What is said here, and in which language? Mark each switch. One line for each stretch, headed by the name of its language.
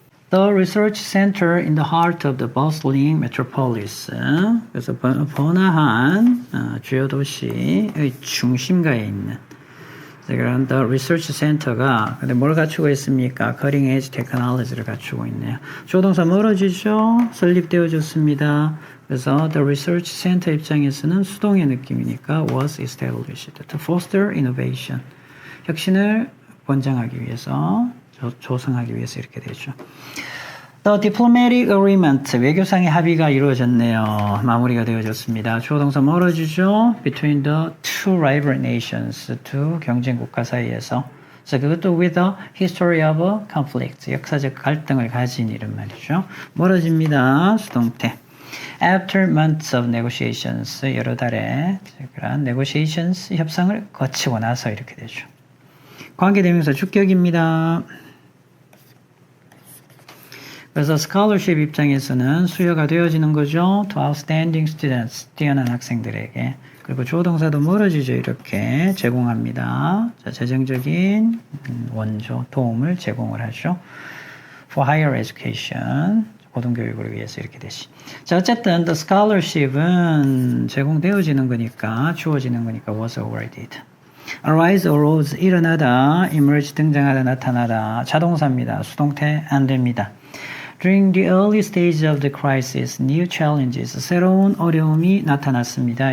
English: The research center in the heart of the bustling metropolis.
Korean: 그래서 번화한 주요 도시의 중심가에 있는 그런 The Research Center가 근데 뭘 갖추고 있습니까? Cutting Edge Technology를 갖추고 있네요. 조동사 멀어지죠? 설립되어졌습니다.
English: 그래서 The Research Center
Korean: 입장에서는 수동의 느낌이니까
English: was established to foster innovation.
Korean: 혁신을 권장하기 위해서, 조성하기 위해서 이렇게 되죠.
English: The diplomatic agreement,
Korean: 외교상의 합의가 이루어졌네요. 마무리가 되어졌습니다. 주어 동사 멀어지죠?
English: Between the two rival nations,
Korean: 두 경쟁 국가 사이에서. 그래서 그것도
English: with a history of conflict,
Korean: 역사적 갈등을 가진 이런 말이죠. 멀어집니다. 수동태.
English: After months of negotiations,
Korean: 여러 달의 그런 negotiations, 협상을 거치고 나서 이렇게 되죠. 관계대명사 주격입니다. 그래서 scholarship 입장에서는 수여가 되어지는 거죠.
English: To outstanding students,
Korean: 뛰어난 학생들에게. 그리고 주어 동사도 멀어지죠. 이렇게 제공합니다. 자, 재정적인 원조, 도움을 제공을 하죠.
English: For higher education,
Korean: 고등교육을 위해서 이렇게 되시. 자, 어쨌든 the scholarship은 제공되어지는 거니까, 주어지는 거니까
English: was awarded.
Korean: arise, arose, 일어나다, emerge, 등장하다, 나타나다. 자동사입니다. 수동태 안 됩니다.
English: During the early stage of the crisis, new challenges,
Korean: 새로운 어려움이 나타났습니다.